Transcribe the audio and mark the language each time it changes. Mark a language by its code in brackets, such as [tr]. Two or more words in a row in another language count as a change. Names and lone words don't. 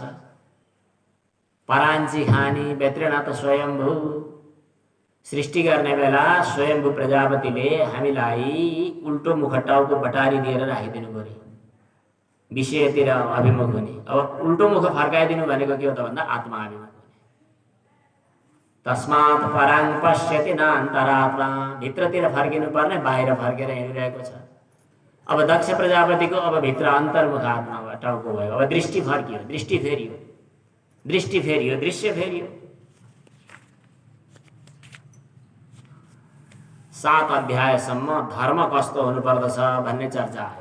[sa] पराञ्ची खानी व्यत्रेण स्वयम्भू। [ne] सृष्टि गर्ने बेला स्वयम्भू प्रजापतिले हामीलाई उल्टो मुख टाउको बटारी दिएर राखिदिनु पर्यो, विषयतिर अभिमुख हुने। अब उल्टो मुख फर्काइदिनु भनेको के हो त भन्दा आत्मा अभिमुख हुने। [sa] तस्मात् पराङ पश्यति न अन्तरात्मा। [ne] भित्रतिर फर्किनु पर्ने, बाहिर फर्केर हिँडिरहेको छ। अब दक्ष प्रजापतिको अब भित्र अन्तर्मुख आत्मा टाउको भयो। अब दृष्टि फर्कियो, दृष्टि फेरियो, दृष्टि फेरियो, दृश्य फेरियो। 7 अध्यायसम्म धर्म कस्तो हुनुपर्दछ भन्ने चर्चा आयो।